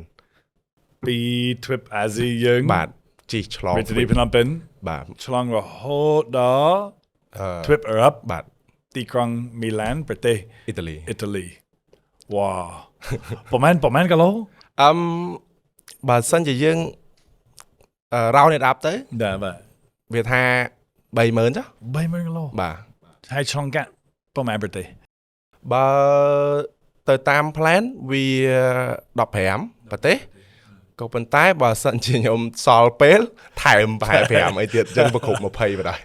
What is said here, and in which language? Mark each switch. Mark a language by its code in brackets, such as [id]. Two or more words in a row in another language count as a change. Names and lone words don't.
[km] ពី trip អាស៊ីយើង បាទជិះឆ្លង ពីភ្នំពេញ បាទ ឆ្លងរហូតដល់ trip អឺរ៉ុប បាទ ទីក្រុងមីឡានប្រទេស អ៊ីតាលី វ៉ាប្រហែលគីឡូ បើសិនជាយើង [en] round it up [km] ទៅ បាទ វាថា 30000 ចុះ 30000 គីឡូ បាទ ហើយឆ្លងកាត់ប្រហែលប្រទេស បើទៅតាម plan វា15ប្រទេសក៏ប៉ុន្តែបើសិនជាខ្ញុំសល់ពេលថែមប្រហែល5អីទៀតអញ្ចឹងប្រគ្រប់20បណ្ដោយ